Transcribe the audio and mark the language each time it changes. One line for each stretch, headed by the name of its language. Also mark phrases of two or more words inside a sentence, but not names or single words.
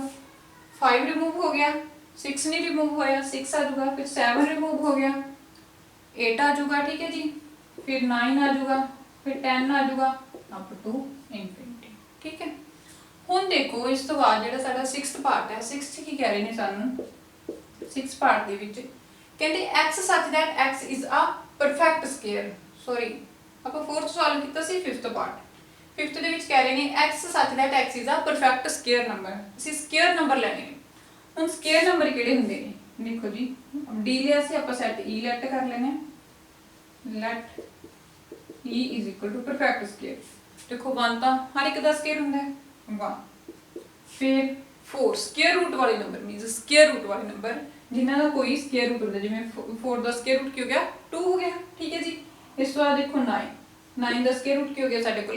Punjabi: 5 ਰਿਮੂਵ ਹੋ ਗਿਆ, 6 ਨਹੀਂ ਰਿਮੂਵ ਹੋਇਆ, 6 ਆ ਜਾਊਗਾ, ਫਿਰ 7 ਰਿਮੂਵ ਹੋ ਗਿਆ, 8 ਆ ਜਾਊਗਾ। ਠੀਕ ਹੈ ਜੀ। ਫਿਰ 9 ਆ ਜਾਊਗਾ, ਫਿਰ 10 ਆ ਜਾਊਗਾ
English: up to infinity.
Punjabi: ਠੀਕ ਹੈ। ਹੁਣ ਦੇਖੋ ਇਸ ਤੋਂ ਬਾਅਦ ਜਿਹੜਾ ਸਾਡਾ 6th ਪਾਰਟ ਹੈ, 6th 'ਚ ਕੀ ਕਹਿ ਰਹੇ ਨੇ ਸਾਨੂੰ? 6th ਪਾਰਟ ਦੇ ਵਿੱਚ ਕਹਿੰਦੇ
English: x such that x is a perfect square।
Punjabi: ਸੌਰੀ, ਆਪਾਂ 4th ਸੋਲਵ ਕੀਤਾ ਸੀ 5th ਪਾਰਟ। 5th ਦੇ ਵਿੱਚ ਕਹਿ ਰਹੇ ਨੇ
English: x such that x is a perfect square number।
Punjabi: ਅਸੀਂ
English: square number
Punjabi: ਲੈਣੇ ਨੇ। ਹੁਣ
English: square number
Punjabi: ਕਿਹੜੇ ਹੁੰਦੇ ਨੇ? ਦੇਖੋ ਜੀ, d ਲਿਆ ਸੀ ਆਪਾਂ, ਸੈਟ e ਲੈਟ ਕਰ ਲੈਣੇ।
English: ਲੈਟ e is equal to perfect square।
Punjabi: ਦੇਖੋ 1 ਤਾਂ ਹਰ ਇੱਕ ਦਾ ਸਕੁਅਰ ਹੁੰਦਾ ਹੈ, 1। ਫਿਰ 4
English: square root
Punjabi: ਵਾਲੇ ਨੰਬਰ,
English: means square root
Punjabi: ਵਾਲੇ ਨੰਬਰ ਜਿਨ੍ਹਾਂ ਦਾ ਕੋਈ
English: square root
Punjabi: ਹੁੰਦਾ, ਜਿਵੇਂ 4 ਦਾ
English: square root
Punjabi: ਕੀ ਹੋ ਗਿਆ? 2 ਹੋ ਗਿਆ। ਠੀਕ ਹੈ ਜੀ। ਇਸ ਤੋਂ ਬਾਅਦ ਦੇਖੋ 9 ਦਾ
English: square root
Punjabi: ਕੀ ਹੋ ਗਿਆ ਸਾਡੇ ਕੋਲੇ?